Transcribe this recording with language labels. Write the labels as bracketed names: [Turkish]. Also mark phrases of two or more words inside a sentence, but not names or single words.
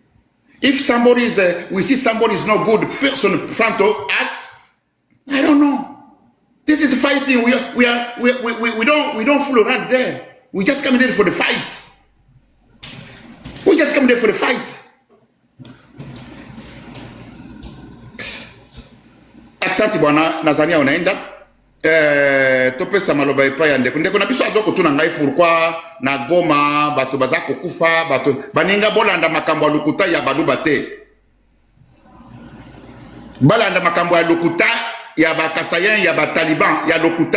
[English] If somebody is, we see somebody is not good person in front of us, I don't know. This is fighting. We don't fool around there. We just come there for the fight. We just come there for the fight. [Swahili] Aksanti bwana Nazania unaenda. [Lingala] Topesa maloba ipaya ndeko na biso azoko tuna ngai pourquoi na Goma bato bazako kufa bato baninga bolanda makambo ya lokuta ya baluba te. Balanda makambo ya lokuta ya bakasayen ya bataliban ya lokuta.